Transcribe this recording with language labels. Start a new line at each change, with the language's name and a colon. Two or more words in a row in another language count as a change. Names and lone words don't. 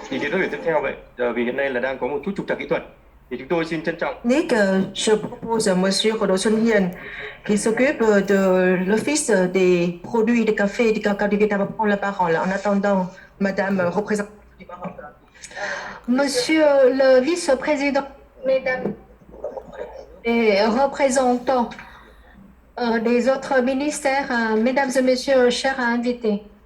Vietnamese: phát biểu tiếp theo vậy, vì hiện nay là đang có một chút trục trặc kỹ thuật, thì chúng tôi xin trân trọng.
French: Nick, je propose à Monsieur Rodo Xuân Hiền, qui s'occupe de l'Office des produits de café et du cacao du Vietnam, va prendre la parole. En attendant, Madame représentante du Maroc. Monsieur le vice-président, mesdames et représentants des autres ministères, mesdames et messieurs, chers invités.